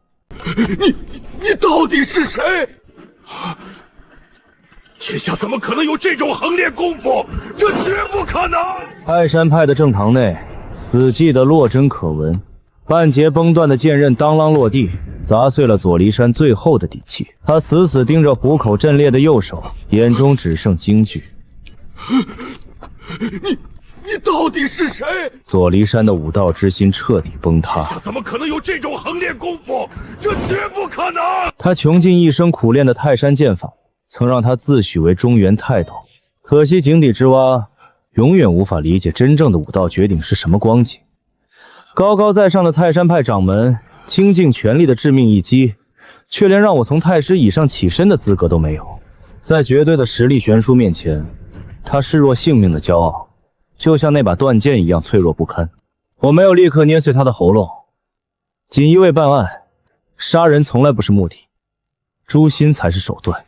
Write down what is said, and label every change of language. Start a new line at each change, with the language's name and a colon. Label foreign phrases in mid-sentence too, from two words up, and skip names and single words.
Chinese: 你到底是誰？天下怎麼可能有這種橫練功夫？這絕不可能！泰山派的正堂內，死寂的落針可聞。半截崩斷的劍刃當啷落地，砸碎了左驪山最後的底氣。他死死盯着虎口震裂的右手，眼中只剩惊懼。你到底是谁？左驪山的武道之心徹底崩塌。怎么可能有这种横练功夫？这绝不可能！他穷盡一生苦練的泰山劍法，曾讓他自詡為中原泰斗。可惜井底之蛙永遠無法理解真正的武道絕頂是什麼光景。高高在上的泰山派掌門傾盡全力的致命一擊，卻連讓我從太師椅上起身的資格都沒有。在絕對的實力懸殊面前，他視若性命的驕傲就像那把斷劍一樣脆弱不堪。我沒有立刻捏碎他的喉嚨。錦衣衛辦案，殺人從來不是目的，誅心才是手段。